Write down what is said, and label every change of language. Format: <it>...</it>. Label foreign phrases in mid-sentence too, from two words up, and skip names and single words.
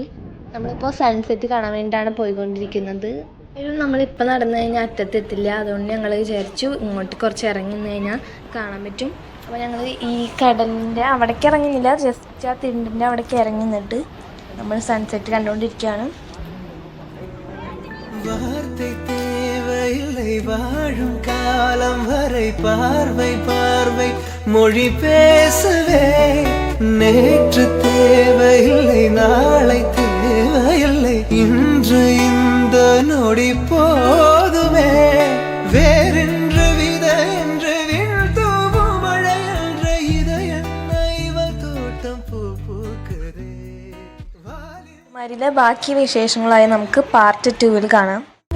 <ml>നമ്മളിപ്പോൾ സൺസെറ്റ് കാണാൻ വേണ്ടിയിട്ടാണ് പോയിക്കൊണ്ടിരിക്കുന്നത്. നമ്മളിപ്പോൾ നടന്നു കഴിഞ്ഞാൽ അറ്റത്തെത്തില്ല. അതുകൊണ്ട് ഞങ്ങൾ വിചാരിച്ചു ഇങ്ങോട്ട് കുറച്ച് ഇറങ്ങി നിന്ന് കഴിഞ്ഞാൽ കാണാൻ പറ്റും. അപ്പോൾ ഞങ്ങൾ ഈ കടലിൻ്റെ അവിടേക്ക് ഇറങ്ങുന്നില്ല, ജസ്റ്റ് ആ തിണ്ടിൻ്റെ അവിടേക്ക് ഇറങ്ങി നിന്നിട്ട് നമ്മൾ സൺസെറ്റ് കണ്ടുകൊണ്ടിരിക്കുകയാണ്.</ml> <ta>வார்த்தை தேவையில்லை வாழும் காலம் வரை பார்வை பார்வை மொழி பேசவே நேற்று தேவையில்லை நாளை தேவையில்லை இன்று இந்த நொடி போதுமே வேறென்று விதை என்று வீழ்த்தூவும் மழை என்ற இதயம் இவள் தோட்டம் பூ பூக்குதே</ta> <ml>മരിയിലെ ബാക്കി വിശേഷങ്ങളായി നമുക്ക് പാർട്ട് 2 കാണാം.</ml>